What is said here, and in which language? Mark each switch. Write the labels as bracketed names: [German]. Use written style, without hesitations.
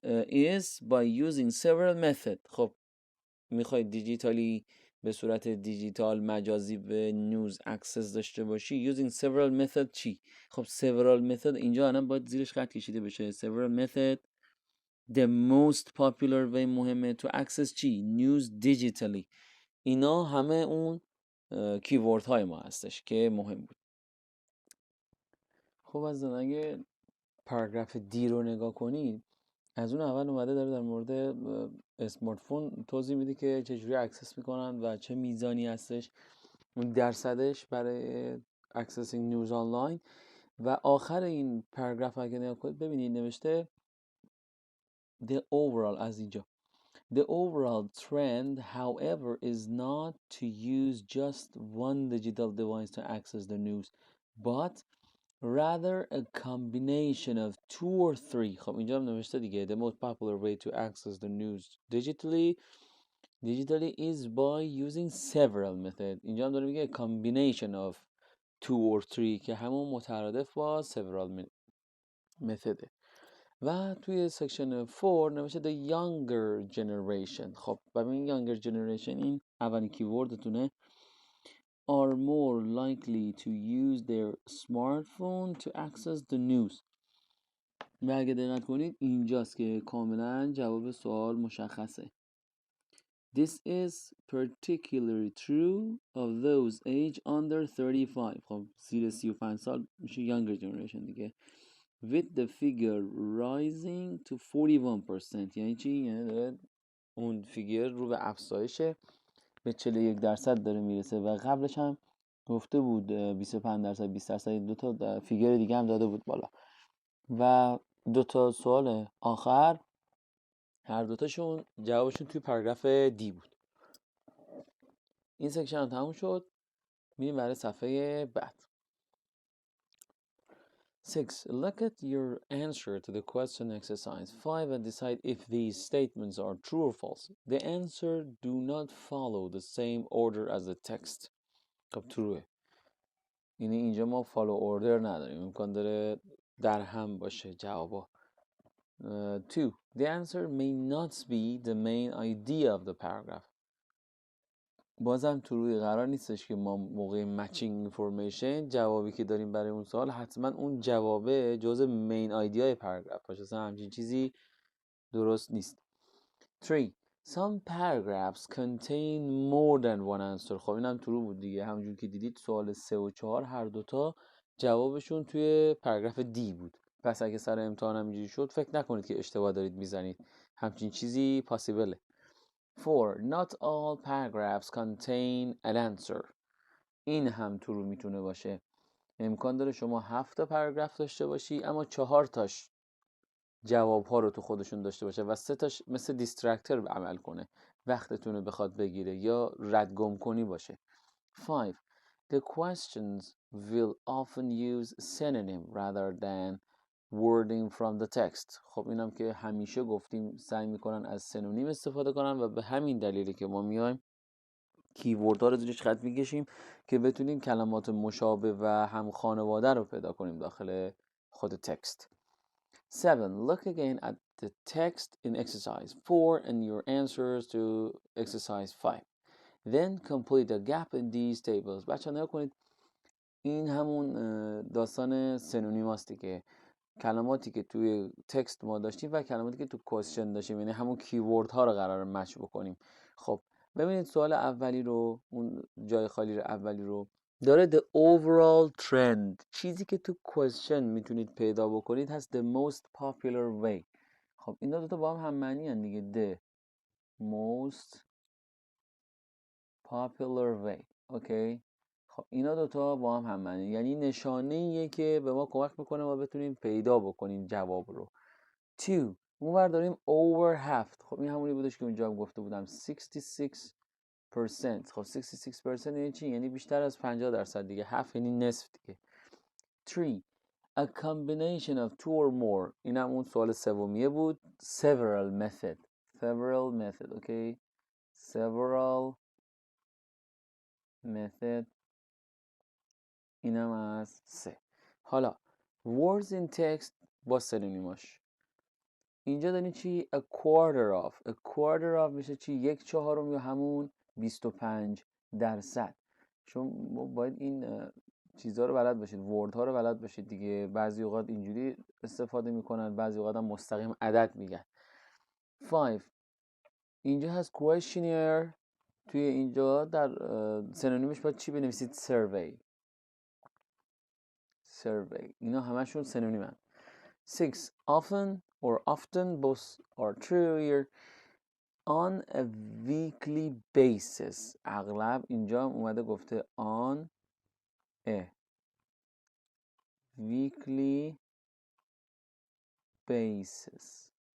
[English] is by using several method. [Persian] خب میخوای دیجیتالی به صورت دیجیتال مجازی به نیوز اکسس داشته باشی [English] using several method [Persian] چی؟ خب [English] several method [Persian] اینجا الان باید زیرش خط کشیده بشه. [English] several method the most popular way [Persian] مهمه [English] to access [Persian] چی؟ [English] news digitally. [Persian] اینا همه اون کیورد های ما هستش که مهم بود. خب از اگه پاراگراف دی رو نگاه کنید، از اون اول اومده داره در مورد اسمارت فون توضیح میده که چجوری اکسس میکنن و چه میزانی هستش اون درصدش برای اکسسینگ نیوز آنلاین. و آخر این پاراگراف اگه نگاه کنید ببینید نوشته the overall از اینجا [English] the overall trend however is not to use just one digital device to access the news but rather a combination of two or three. [Persian] خب اینجا هم نوشته دیگه [English] the most popular way to access the news digitally is by using several methods. [Persian] اینجا هم داره میگه [English] combination of two or three [Persian] که همون مترادف با [English] several method. [Persian] و توی سکشن 4 نوشته [English] the younger generation. [Persian] خب ببین [English] younger generation [Persian] این اولین کیوردتونه [English] are more likely to use their smartphone to access the news. [Persian] و اگه دقت کنید اینجاست که کاملا جواب سوال مشخصه. [English] This is particularly true of those age under 35. [Persian] خب زیر 35 سال میشه [English] younger generation [Persian] دیگه. [English] With the figure rising to 41%. [Persian] یعنی چی؟ یعنی اون فیگر رو به افزایشه، به 41% داره میرسه و قبلش هم گفته بود 25%، 20%، دو تا فیگر دیگه هم داده بود بالا. و دو تا سوال آخر هر دوتاشون جوابشون توی پاراگراف دی بود. این سکشن هم تموم شد. میریم برای صفحه بعد. [English] 6. Look at your answer to the question exercise 5 and decide if these statements are true or false. The answer do not follow the same order as the text. [Persian] خب trueه. یعنی اینجا ما [English] follow order [Persian] نداریم، امکان داره در هم باشه جوابا. [English] 2. The answer may not be the main idea of the paragraph. [Persian] بازم تو قرار نیستش که ما موقع مچینگ اینفورمیشن جوابی که داریم برای اون سوال حتما اون جوابه جزء مین آیدیای پاراگراف باشه. اصلا همچین چیزی درست نیست. [English] 3. Some paragraphs contain more than one answer. [Persian] خب اینم تو بود دیگه. همونجور که دیدید سوال 3 و 4 هر دوتا جوابشون توی پاراگراف دی بود. پس اگه سر امتحان هم اینجوری شد فکر نکنید که اشتباه دارید میزنید. همچین چیزی پاسیبله. [English] 4. Not all paragraphs contain an answer. [Persian] این هم تو رو میتونه باشه. امکان داره شما 7 تا پاراگراف داشته باشی اما 4 تاش جواب ها رو تو خودشون داشته باشه و 3 تاش مثل دیسترکتر عمل کنه، وقتتون رو بخواد بگیره یا ردگم کنی باشه. [English] 5. The questions will often use synonym rather than wording from the text. [Persian] خب اینم که همیشه گفتیم سعی میکنن از سنونیم استفاده کنن و به همین دلیلی که ما میایم کیورد ها رو زیرش خط میکشیم که بتونیم کلمات مشابه و هم خانواده رو پیدا کنیم داخل خود تکست. [English] 7. Look again at the text in exercise 4 and your answers to exercise 5. Then complete the gap in these tables. [Persian] بچه ها نگاه کنید این همون داستان سنونیم هست دیگه. کلماتی که توی تکست ما داشتیم و کلماتی که تو کوشن داشتیم، یعنی همون کیورد ها رو قرار مچ بکنیم. خب ببینید سوال اولی رو، اون جای خالی رو اولی رو داره [English] the overall trend. [Persian] چیزی که تو کوشن میتونید پیدا بکنید هست [English] the most popular way. [Persian] خب اینا دوتا با هم معنی هن دیگه. [English] the most popular way. [Persian] اوکی. خب اینا دوتا با هم معنی، یعنی نشانه ایه که به ما کمک میکنه ما بتونیم پیدا بکنیم جواب رو. [English] 2. [Persian] اونور داریم [English] over half. [Persian] خب این همونی بودش که اونجا هم گفته بودم 66%. خب 66% یعنی چی؟ یعنی بیشتر از 50% دیگه. half یعنی نصف دیگه. [English] 3. A combination of two or more. [Persian] این هم اون سوال سومیه بود. [English] Several method. Okay. Several method. [Persian] اینم از 3. حالا [English] words in text [Persian] با سنونیماش. اینجا داریم چی؟ [English] a quarter of. a quarter of [Persian] میشه چی؟ 1/4 یا همون 25%. چون باید این چیزها رو بلد باشید، وردها رو بلد باشید دیگه. بعضی اوقات اینجوری استفاده میکنن، بعضی اوقات هم مستقیم عدد میگن. 5. اینجا هست questionnaire. توی اینجا در سنونیمش باید چی بنویسید؟ survey. اینا همشون سنونیمن. 6. [English] often or often both are true here. on a weekly basis. [Persian] اغلب اینجا اومده گفته [English] on a weekly basis.